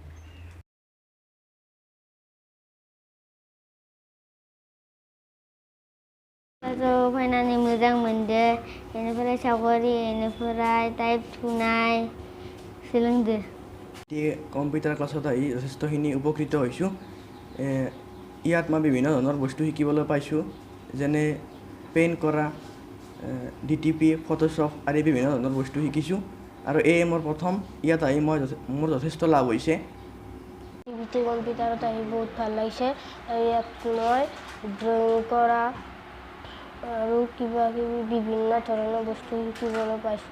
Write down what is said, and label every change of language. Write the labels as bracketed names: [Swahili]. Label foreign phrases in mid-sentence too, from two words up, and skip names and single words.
[Bodo] फैनानै मोजां मोनदो बेनिफ्राय सावगारि बेनिफ्राय टाइप थुनाय सोलोंदो। [Assamese] कम्पिउटार क्लाছত আহি যথেষ্টখিনি উপকৃত হৈছোঁ। ইয়াত মই বিভিন্ন ধৰণৰ বস্তু শিকিবলৈ পাইছোঁ যেনে পেইণ্ট কৰা DTP ফটোশ্বপ আদি বিভিন্ন ধৰণৰ বস্তু শিকিছোঁ আৰু মোৰ প্ৰথম ইয়াত আহি মোৰ যথেষ্ট লাভ হৈছে। ITVT কম্পিউটাৰত আহি বহুত ভাল লাগিছে ইয়াত মই ড্ৰয়িং কৰা আৰু কিবা কিবি বিভিন্ন ধৰণৰ বস্তু শিকিবলৈ পাইছোঁ।